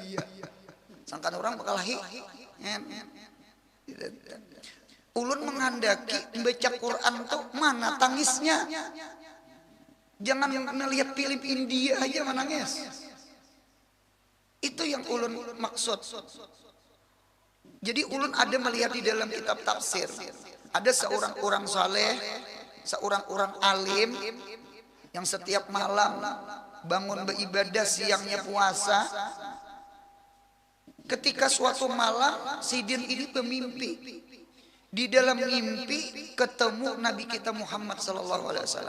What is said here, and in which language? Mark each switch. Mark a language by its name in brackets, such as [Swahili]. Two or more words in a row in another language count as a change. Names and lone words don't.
[Banjar] Sangkaan orang bekalahi. Ulun menghendaki membaca Quran tuh mana tangisnya. [Indonesian] Jangan melihat film India aja menangis. Itu yang ulun maksud. Jadi ulun ada melihat di dalam kitab tafsir. Ada seorang orang saleh, seorang orang alim yang setiap malam bangun beribadah, siangnya puasa. Ketika suatu malam Sidin ini bermimpi. Di dalam mimpi ketemu Nabi kita Muhammad [Arabic] صلى الله عليه وسلم.